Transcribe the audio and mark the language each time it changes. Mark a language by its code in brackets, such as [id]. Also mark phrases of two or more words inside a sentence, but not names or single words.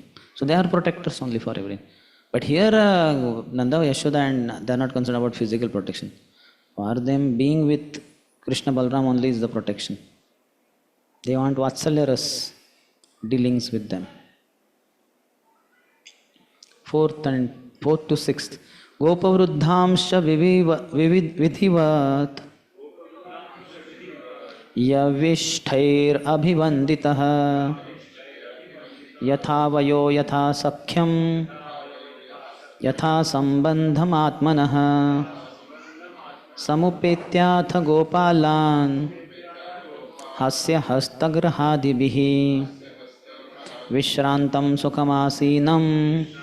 [en] So they are protectors only for everything. But here Nanda, Yashoda, and they are not concerned about physical protection. For them, being with Krishna Balram only is the protection. They want Vatsalya dealings with them. Fourth to sixth. [sa] Gopavruddhamsha vidhivat yavishtair abhivanditah yatha vayo yatha sakhyam yatha sambandham atmanah samupetyath gopalan hasya hastagrahadibhi vishrantam sukhamasīnam